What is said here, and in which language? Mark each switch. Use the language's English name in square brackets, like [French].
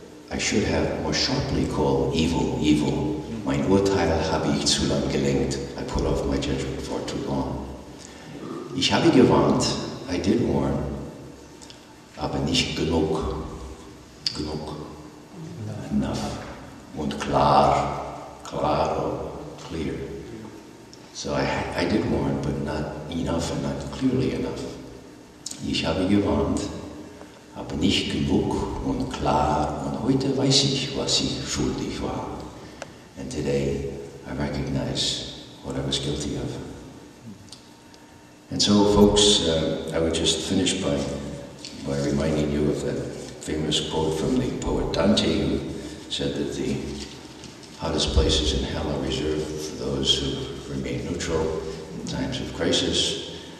[English] I should have more sharply called evil, evil. [German] Mein Urteil habe ich zu lang gelenkt. [English] I put off my judgment for too long. [German] Ich habe gewarnt, I did warn, aber nicht genug. Enough. Und klar, claro, clear. [English] So I did warn, but not enough and not clearly enough. [German] Ich habe gewarnt, aber nicht genug und klar. Und heute weiß ich, was ich schuldig war. [English] And today I recognize what I was guilty of. And so, folks, I would just finish by reminding you of that famous quote from the poet Dante, who said that the hottest places in hell are reserved for those who remain neutral in times of crisis.